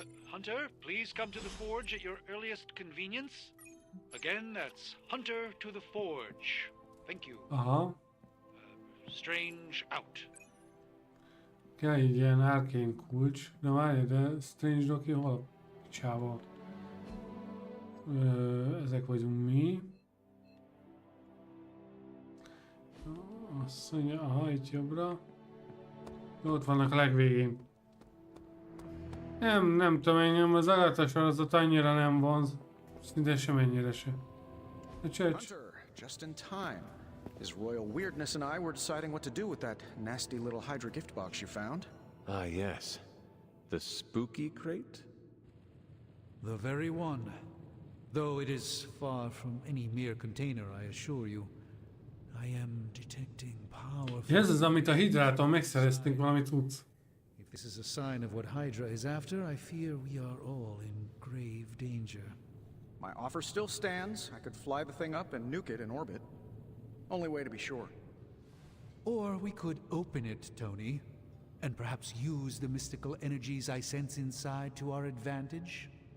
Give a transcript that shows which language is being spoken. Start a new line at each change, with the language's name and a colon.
English: Hunter, please come to the forge at your earliest convenience. Again, that's Hunter to the forge. Thank you. Aha. Strange out.
Hungarian: Kell egy ilyen arcane kulcs. De várj, de Strange Doki hol a picsába? Ezek vagyunk mi. Azt mondja, aha, itt jobbra. Jó, ott vannak a legvégén. Nem tudom, engem az Agatha-sorozat annyira nem vonz. Szinte semennyire se. A csöcs.
English: Hunter, just in time. His royal weirdness and I were deciding what to do with that nasty little Hydra gift box you found. Ah, yes. The spooky crate? The very one. Though it is far from any mere container, I assure you. I am detecting powerful...
Hungarian: Ez az, amit a hidráton megszereztünk, valami tudsz.
English: If this is a sign of what Hydra is after, I fear we are all in grave danger. My offer still stands. I could fly the thing up and nuke it in orbit. Only way to be sure. Or we could open it, Tony, and perhaps use the mystical energies I sense inside to our advantage.